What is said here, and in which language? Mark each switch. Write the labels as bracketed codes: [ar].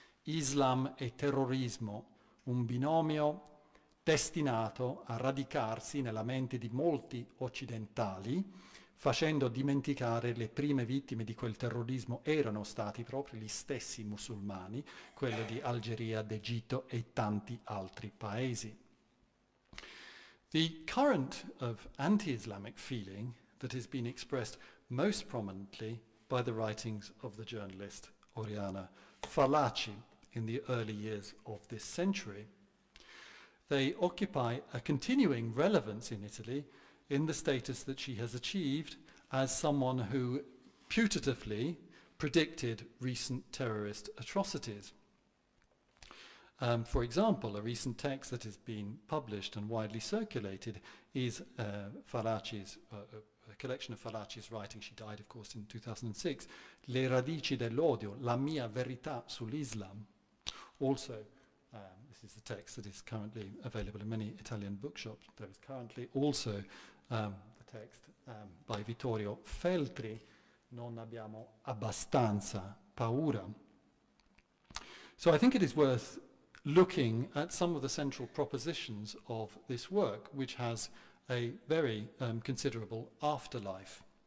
[it] Islam e terrorismo, un binomio destinato a radicarsi nella mente di molti occidentali, facendo dimenticare le prime vittime di quel terrorismo erano stati proprio gli stessi musulmani, quello di Algeria, d'Egitto e tanti altri paesi. [en] The current of anti-Islamic feeling that has been expressed most prominently by the writings of the journalist Oriana Fallaci in the early years of this century, they occupy a continuing relevance in Italy in the status that she has achieved as someone who putatively predicted recent terrorist atrocities. For example, a recent text that has been published and widely circulated is Fallaci's, a collection of Fallaci's writing. She died, of course, in 2006, [it] Le radici dell'odio, la mia verità sull'Islam. [en] Also, this is the text that is currently available in many Italian bookshops. There is currently also the text by Vittorio Feltri, [it] Non abbiamo abbastanza paura. [en] So I think it is worth looking at some of the central propositions of this work, which has a very considerable afterlife.